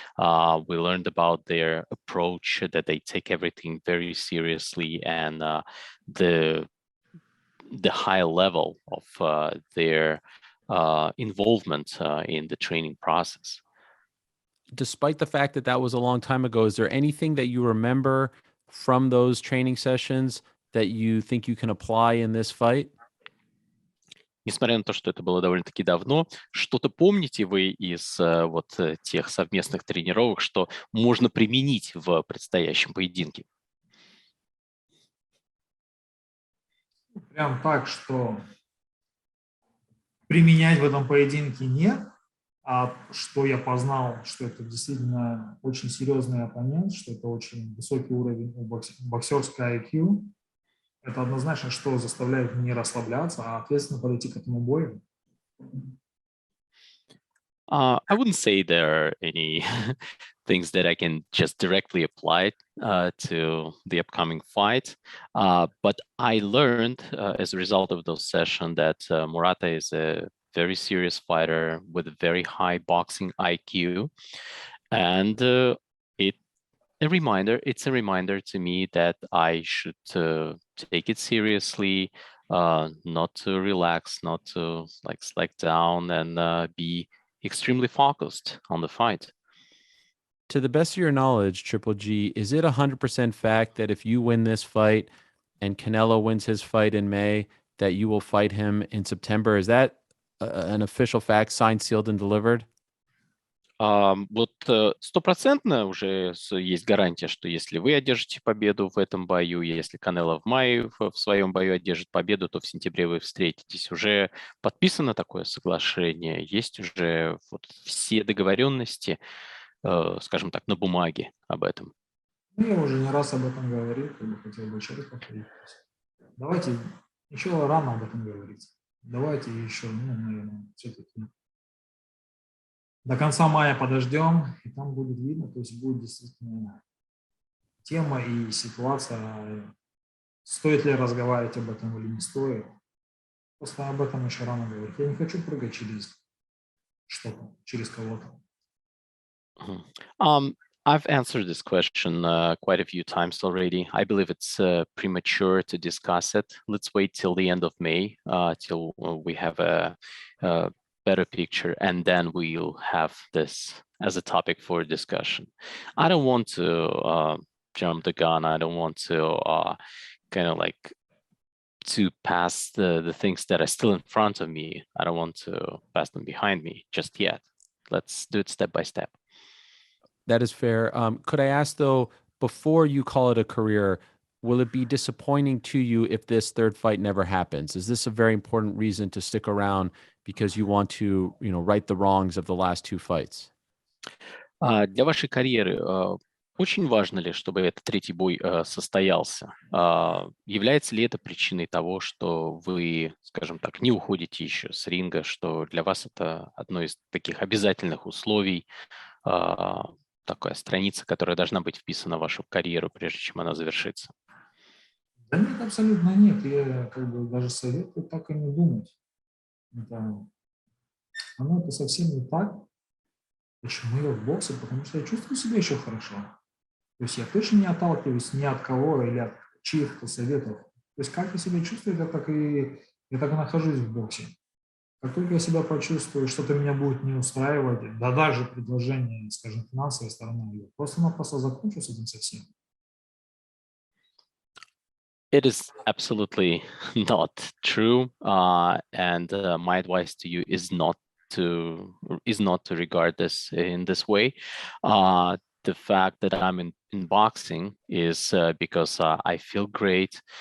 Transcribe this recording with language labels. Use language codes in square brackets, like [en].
[en] We learned about their approach, that they take everything very seriously, and the high level of their involvement in the training process. Despite the fact that that was a long time ago, is there anything that you remember from those training sessions that you think you can apply in this fight? [ru] Несмотря на то, что это было довольно-таки давно, что-то помните вы из тех совместных тренировок, что можно применить в предстоящем поединке? Прям так, что применять в этом поединке нет, а что я познал, что это действительно очень серьезный оппонент, что это очень высокий уровень боксерской IQ, это однозначно, что заставляет не расслабляться, а ответственно подойти к этому бою. [en] I wouldn't say there are any things that I can just directly apply to the upcoming fight, but I learned as a result of those sessions that Murata is a very serious fighter with a very high boxing IQ, and it's a reminder to me that I should take it seriously, not to relax, not to slack down, and be extremely focused on the fight. To the best of your knowledge, Triple G, is it 100% fact that if you win this fight and Canelo wins his fight in May, that you will fight him in September? Is that an official fact, signed, sealed, and delivered? [ru] Вот стопроцентно уже есть гарантия, что если вы одержите победу в этом бою, если Канело в мае в своем бою одержит победу, то в сентябре вы встретитесь. Уже подписано такое соглашение, есть уже все договоренности, скажем так, на бумаге об этом. Ну, я уже не раз об этом говорил, хотел бы еще раз повторить. Давайте, еще рано об этом говорить. Давайте еще, наверное, все-таки до конца мая подождем, и там будет видно, то есть будет действительно тема и ситуация, стоит ли разговаривать об этом или не стоит. Просто об этом еще рано говорить. Я не хочу прыгать через что-то, через кого-то. Mhm. [en] I've answered this question quite a few times already. I believe it's premature to discuss it. Let's wait till the end of May, till we have a better picture, and then we'll have this as a topic for discussion. I don't want to jump the gun. I don't want to kind of like to pass the things that are still in front of me. I don't want to pass them behind me just yet. Let's do it step by step. That is fair. Could I ask though, before you call it a career, will it be disappointing to you if this third fight never happens? Is this a very important reason to stick around because you want to, right the wrongs of the last two fights? [ru] Для вашей карьеры очень важно ли, чтобы этот третий бой состоялся? Является ли это причиной того, что вы, скажем так, не уходите еще с ринга, что для вас это одно из таких обязательных условий, такая страница, которая должна быть вписана в вашу карьеру, прежде чем она завершится? Да нет, абсолютно нет. Я как бы даже советую так и не думать. Это совсем не так. Почему я в боксе? Потому что я чувствую себя еще хорошо. То есть я точно не отталкиваюсь ни от кого или от чьих-то советов. То есть как я себя чувствую, я так и нахожусь в боксе. Как только я себя почувствую, что-то меня будет не устраивать, да даже предложение, скажем, финансовой стороны, я просто-напросто закончу с этим совсем. [en] It is absolutely not true, and my advice to you is not to regard this in this way. The fact that I'm in boxing is because I feel great.